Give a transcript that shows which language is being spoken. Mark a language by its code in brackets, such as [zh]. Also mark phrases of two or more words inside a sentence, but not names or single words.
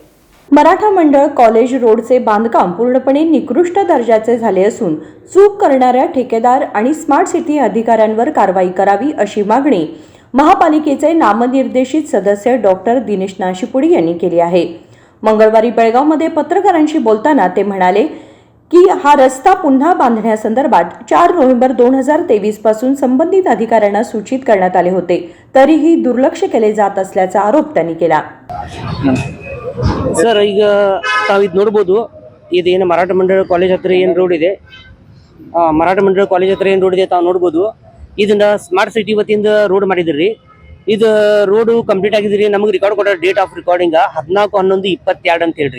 [mr] मराठा मंडळ कॉलेज रोडचे बांधकाम पूर्णपणे निकृष्ट दर्जाचे झाले असून चूक करणाऱ्या ठेकेदार आणि स्मार्ट सिटी अधिकाऱ्यांवर कारवाई करावी अशी मागणी महापालिकेचे नामनिर्देशित सदस्य डॉक्टर दिनेश नाशिपुडी यांनी केली आहे. मंगळवारी बेळगावमध्ये पत्रकारांशी बोलताना ते म्हणाले की हा रस्ता पुन्हा बांधण्यासंदर्भात 4 नोव्हेंबर 2023 पासून संबंधित अधिकाऱ्यांना सूचित करण्यात आले होते, तरीही दुर्लक्ष केले जात असल्याचा आरोप त्यांनी केला. [kn] ಸರ್ ಈಗ ತಾವು ಇದು ನೋಡ್ಬೋದು, ಇದೇನು ಮರಾಠ ಮಂಡಳ ಕಾಲೇಜ್ ಹತ್ರ ಏನು ರೋಡ್ ಇದೆ, ಮರಾಠ ಮಂಡಳ ಕಾಲೇಜ್ ಹತ್ರ ಏನು ರೋಡ್ ಇದೆ ತಾವು ನೋಡ್ಬೋದು. ಇದನ್ನ ಸ್ಮಾರ್ಟ್ ಸಿಟಿ ವತಿಯಿಂದ ರೋಡ್ ಮಾಡಿದ್ರಿ. ಇದು ರೋಡು ಕಂಪ್ಲೀಟ್ ಆಗಿದ್ರಿ. ನಮಗೆ ರೆಕಾರ್ಡ್ ಕೊಡೋ [en] date of recording [kn] 14/11/22 ಅಂತ ಹೇಳ್ರಿ.